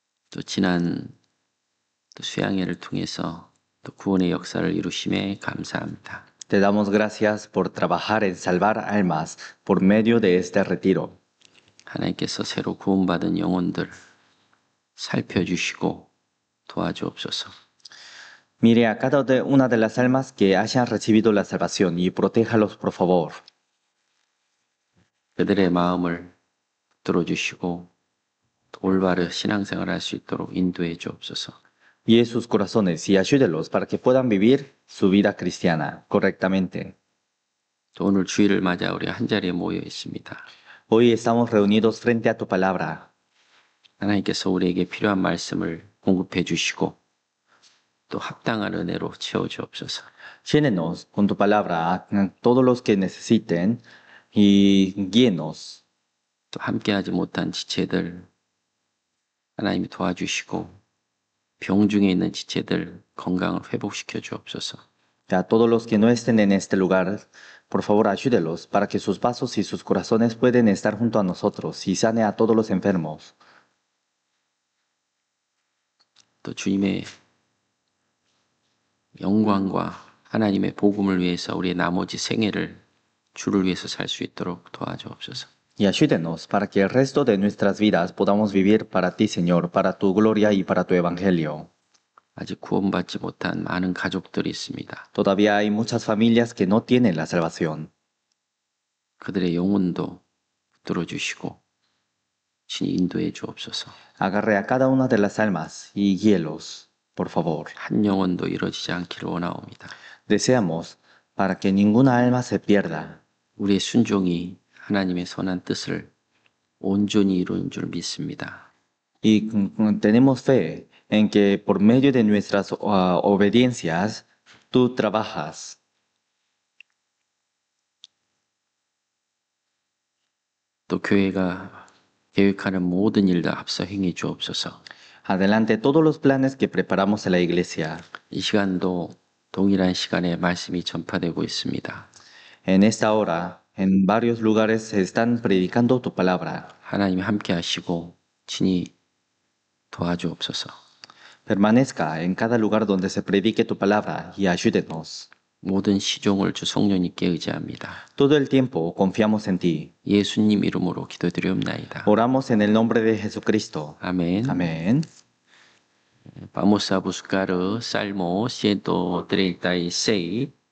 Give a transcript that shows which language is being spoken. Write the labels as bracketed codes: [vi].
[ko] 또 지난 또 수양회를 통해서 또 구원의 역사를 이루심에 감사합니다. [es] Te damos gracias por trabajar en salvar almas por medio de este retiro. [ko] 하나님께서 새로 구원받은 영혼들 살펴주시고 도와주옵소서. [es] Mire a cada una de las almas que hayan recibido la salvación y protéjalos por favor. [ko] 그들의 마음을 들어주시고 올바른 신앙생활을 할 수 있도록 인도해 주옵소서. [es] Guíe sus corazones y ayúdelos para que puedan vivir su vida cristiana correctamente. [ko] 또 오늘 주일을 맞아 우리 한자리에 모여 있습니다. [es] Hoy estamos reunidos frente a tu palabra. [ko] 하나님께서 우리에게 필요한 말씀을 공급해 주시고 또 합당한 은혜로 채워 주옵소서. [es] Llénenos con tu palabra a todos los que necesiten y guíenos. [ko] 또 함께하지 못한 지체들 하나님이 도와주시고 병중에 있는 지체들 건강을 회복시켜 주옵소서. [es] A todos los que no estén en este lugar, por favor ayúdelos para que sus vasos y sus corazones puedan estar junto a nosotros y sane a todos los enfermos. [ko] 또 주님의 영광과 하나님의 복음을 위해서 우리의 나머지 생애를 주를 위해서 살 수 있도록 도와주옵소서. [es] Y ayúdenos para que el resto de nuestras vidas podamos vivir para ti, Señor, para tu gloria y para tu evangelio. [ko] 아직 구원받지 못한 많은 가족들이 있습니다. [es] Todavía hay muchas familias que no tienen la salvación. [ko] 그들의 영혼도 붙들어 주시고 친히 인도해 주옵소서. [es] Agarre a cada una de las almas y guíelos, por favor. [ko] 한 영혼도 이루어지지 않기를 원하옵니다. [es] Deseamos para que ninguna alma se pierda. [ko] 우리의 순종이 하나님의 선한 뜻을 온전히 이루는 줄 믿습니다. [es] Y tenemos fe en que por medio de nuestras obediencias, tú trabajas. [ko] 또 교회가 계획하는 모든 일들 앞서 행해 주옵소서. [es] Adelante todos los planes que preparamos en la iglesia. [ko] 이 시간도 동일한 시간에 말씀이 전파되고 있습니다. [es] En esta hora, en varios lugares se están predicando tu palabra. [ko] 하나님이 함께 하시고 친히 도와주옵소서. [es] Permanezca en cada lugar donde se predique tu palabra y ayúdenos. [ko] 모든 시종을 주 성령님께 의지합니다. [es] Todo el tiempo confiamos en ti. [ko] 예수님 이름으로 기도드리옵나이다. [es] Oramos en el nombre de Jesucristo. [ko] 아멘. [es] Amén. Vamos a buscar Salmo 136.